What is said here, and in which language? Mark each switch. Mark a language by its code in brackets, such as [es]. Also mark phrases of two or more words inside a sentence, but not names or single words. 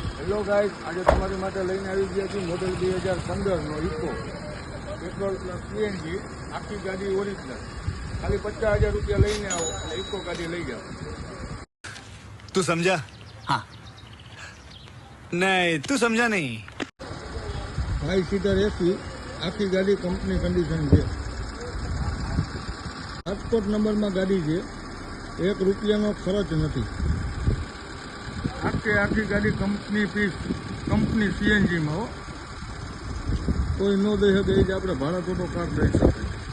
[en] hello guys, [gu] આજે તમારી માટે લઈને આવી ગયા છીએ મોડેલ 2015નો ઇકો [en] petrol plus CNG, [gu] આખી ગાડી ઓરિજિનલ. ખાલી 50,000 રૂપિયા લઈને આવો અને ઇકો ગાડી લઈ જાઓ. [hi] तू समझा? हाँ. नहीं, तू समझा नहीं. [gu] 5 [en] seater AC, [gu] આખી ગાડી [en] company condition [gu] છે. રાજકોટ નંબરમાં ગાડી છે, 1 રૂપિયાનો ખર્ચ નથી. આખી ગાડી [en] company piece, [gu] કંપની સીએનજીમાં હો. કોઈ ન દઈ શકે એ જ આપણે ભાડા ટોટો કાર દઈ શકીએ.